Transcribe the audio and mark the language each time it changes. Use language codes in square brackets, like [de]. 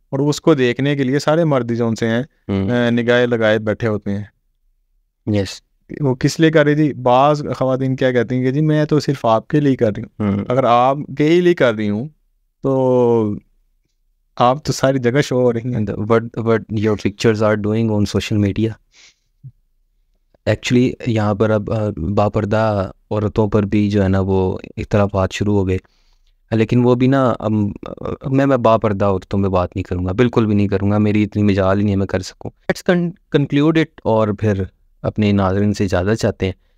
[ur] اور اس کو دیکھنے کے لیے سارے مرد جو ان سے ہیں نگاہیں لگائے بیٹھے ہوتے ہیں. [en] Yes. [ur] وہ کس لیے کر رہی تھی؟ بعض خواتین کیا کہتی ہیں کہ جی میں تو صرف آپ کے لیے کر رہی ہوں. اگر آپ کے ہی لیے کر رہی ہوں تو آپ تو ساری جگہ شو ہو رہی ہیں. [en] What your pictures are doing on social media. [ur] Actually یہاں پر اب باپردہ عورتوں پر بھی جو ہے نا وہ اختلافات شروع ہو گئے, لیکن وہ بھی نا میں باپردہ عورتوں میں بات نہیں کروں گا, بالکل بھی نہیں کروں گا. میری اتنی مجال ہی نہیں ہے میں کر سکوں. [en] let's conclude it, [ur] اور پھر اپنے ناظرین سے اجازت چاہتے ہیں.